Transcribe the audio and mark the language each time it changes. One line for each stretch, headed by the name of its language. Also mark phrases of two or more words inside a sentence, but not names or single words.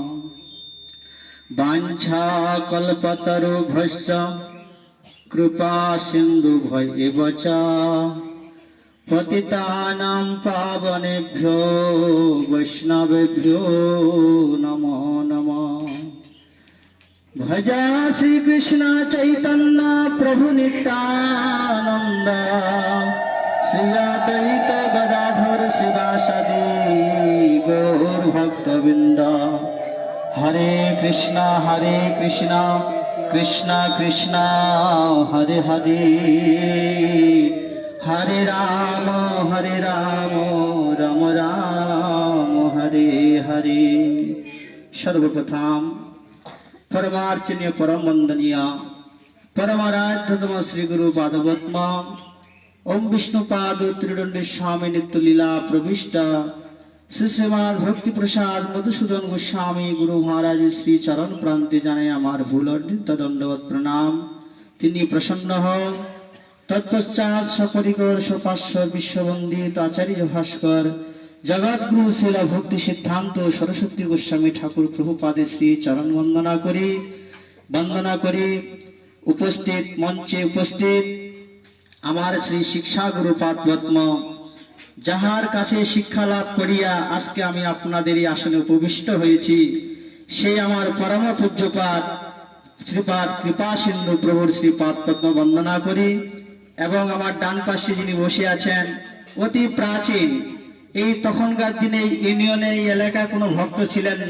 Sanskrit: वाञ्छाकल्पतरुभ्यश्च कृपा सिन्धुभ्यैव च पतितानां पावनेभ्यो वैष्णवेभ्यो नमो नमः। भजा श्रीकृष्ण चैतन्य प्रभु नित्यानंद श्री अद्वैत गदाधर शिवासादि गौर भक्तवृंद। हरे कृष्णा कृष्णा कृष्णा हरे हरे हरे राम राम राम हरे हरे।
Bangla: সর্বপ্রথম পরমার্চনীয় পরম বন্দনীয় পরমারাধ্যতম শ্রী গুরু পাদপদ্ম ওম বিষ্ণুপাদ ত্রিদণ্ডী স্বামী নিত্য লীলা প্রবিষ্ট শ্রী শ্রীমদ ভক্তি প্রসাদ মধুসূদন গোস্বামী গুরু মহারাজ শ্রী চরণ প্রান্তে জানে আমার ভূল অর্জিত দণ্ডবত প্রণাম। তিনি প্রসন্ন হন। তৎপশ্চাৎ সপরিকর সপার্শ্ব বিশ্ববন্দিত আচার্য ভাস্কর জগৎ গুরু শিলা ভক্তি সিদ্ধান্ত সরস্বতী গোস্বামী ঠাকুর প্রভুপাদে শ্রী চরণ বন্দনা করি উপস্থিত মঞ্চে উপস্থিত আমার শ্রী শিক্ষা গুরু পাদপদ্ম যাহার কাছে শিক্ষা লাভ করিয়া আজকে আমি আপনাদের এই আসনে উপবিষ্ট হয়েছি সেই আমার পরম পূজ্যপাদ শ্রীপাদ কৃপা সিন্ধু প্রভুর শ্রীপাদ পদ্ম বন্দনা করি এবং আমার ডান পাশে যিনি বসে আছেন অতি প্রাচীন এই তখনকার দিনে ইউনিয়নে এই এলাকায় কোনো ভক্ত ছিলেন না।